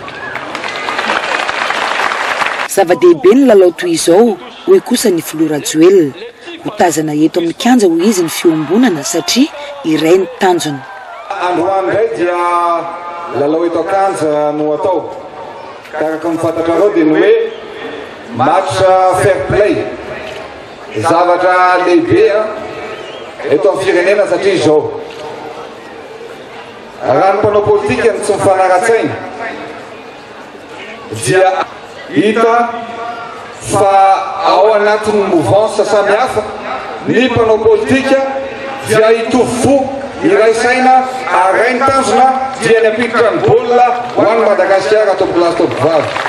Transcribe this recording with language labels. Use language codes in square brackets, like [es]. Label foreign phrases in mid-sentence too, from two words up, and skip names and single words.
[mg] zava-dehibe ny lalao toy izao hoy kosa ny Flora Joel hotazana eto amin'ny kanja hoy izy ny fiombonana satria iray ny tanjony androany indray dia lalao eto akanja no atao tahaka ny fantatrareo dia ny hoe [en] match fair play [mg] zavatra lehibe eto amin'ny firenena satria izao raha ny mpanao politika tsy mifanara-tsaina dia hita fa ao anatin'ny mouvance samihafa ny mpanao politika dia hitovy fo iray saina aray ny tanjona dia ny ampiditra ny baolina ho an'ny Madagasikara atao plasy tao vavy